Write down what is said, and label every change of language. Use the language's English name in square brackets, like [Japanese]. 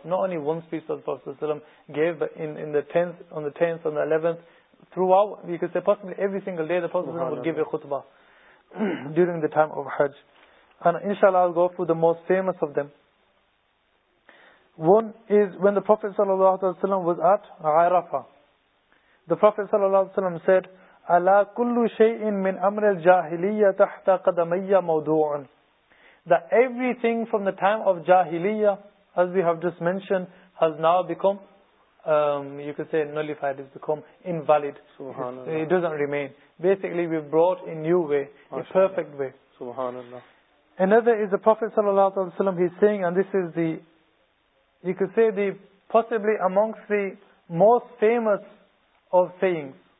[English] Not only one speech that the Prophet ﷺ gave, but on the 10th, on the 11th, throughout, you could say, possibly every single day, the Prophet ﷺ would give a khutbah during the time of Hajj. And inshallah, I'll go through the most famous of them. One is when the Prophet ﷺ was at Arafah. The Prophet ﷺ said, [Arabic] أَلَا كُلُّ شَيْءٍ مِنْ أَمْرِ الْجَاهِلِيَّةَ تَحْتَ قَدَمَيَّ مَوْضُوعٌ. [English] That everything from the time of Jahiliyyah, as we have just mentioned, has now become, you could say, nullified. It's become invalid. SubhanAllah. It doesn't remain. Basically, we've brought a new way, a perfect way. SubhanAllah. Another is the Prophet sallallahu alaihi wasallam, he's saying, and this is the, you could say, the possibly amongst the most famous of sayings.